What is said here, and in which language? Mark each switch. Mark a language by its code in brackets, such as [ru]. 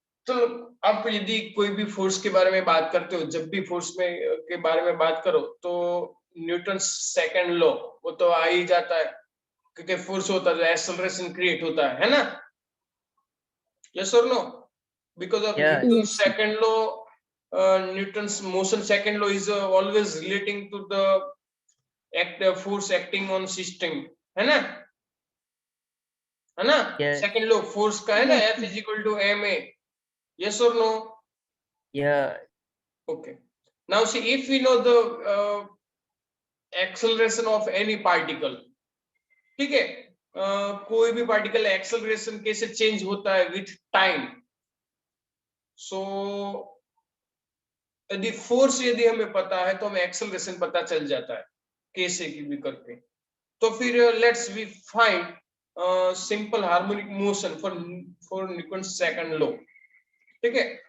[hi] तो आप यदि कोई भी फोर्स के बारे में बात करते हो, जब भी फोर्स में के बारे में बात करो तो न्यूटन सेकंड लॉ वो तो आ ही जाता है, क्योंकि फोर्स होता है एक्सेलरेशन क्रिएट होता है ना? [en] Yes or no? Because of Yes. Newton's second law, Newton's motion second law is always relating to the force acting on system, [hi] है ना? है ना? [en] Yes. [hi] Second law force का है ना, [en] Yes, F sir. is equal to ma. Yes or no? Yeah. Okay. Now see, if we know the acceleration of any particle, [hi] ठीक है? कोई भी पार्टिकल एक्सेलरेशन कैसे चेंज होता है विथ टाइम, सो यदि फोर्स यदि हमें पता है तो हमें एक्सेलरेशन पता चल जाता है कैसे की भी करके। [en] तो फिर let's we find simple harmonic motion for Newton second law, [hi] ठीक है?